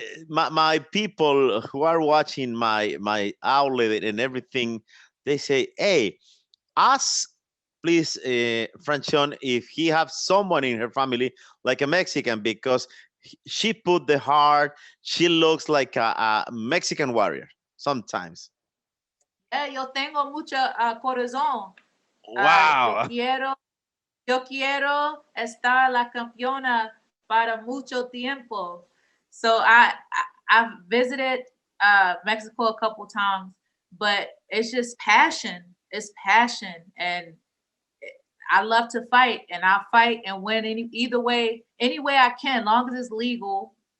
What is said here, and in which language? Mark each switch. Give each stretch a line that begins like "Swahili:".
English: my people who are watching my outlet and everything, they say, "Hey, ask please, Franchon, if he have someone in her family like a Mexican, because she put the heart. She looks like a Mexican warrior sometimes."
Spanish: Yo tengo mucho corazón. Yo
English: Wow.
Spanish: quiero, yo quiero estar la campeona para mucho tiempo.
English: So I've visited Mexico a couple times, but it's just passion. It's passion, and I love to fight, and I'll fight and win either way, any way I can, long as it's legal.